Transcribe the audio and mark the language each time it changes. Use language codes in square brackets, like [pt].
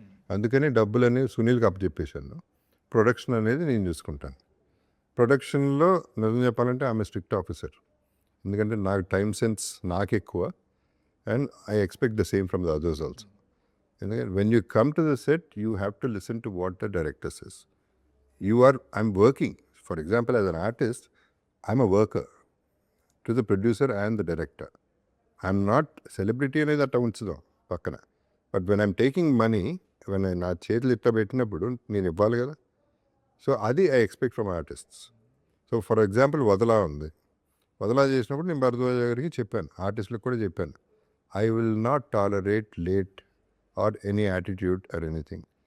[te] అందుకని డబ్బులనేవి సునీల్‌కి అప్పచెప్పేశాను. ప్రొడక్షన్ అనేది నేను చూసుకుంటాను. ప్రొడక్షన్‌లో నిజం చెప్పాలంటే [en] I'm a strict officer. [te] ఎందుకంటే నాకు time sense నాకెక్కువ. [en] And I expect the same from the others also. [te] ఎందుకంటే [en] When you come to the set you have to listen to what the director says. I'm working. For example, as an artist, I'm a worker to the producer and the director. I'm not celebrity [te] అనేది అట్లా ఉంచుదాం పక్కన. [en] but when I'm taking money, [te] నా చేతులు ఇట్లా పెట్టినప్పుడు నేను ఇవ్వాలి కదా. [en] So అది I expect from artists. So for example వదలా ఉంది. [te] వదలా చేసినప్పుడు నేను భరద్వాజ గారికి చెప్పాను, ఆర్టిస్టులకు కూడా చెప్పాను, [en] I will not tolerate late or any attitude or anything.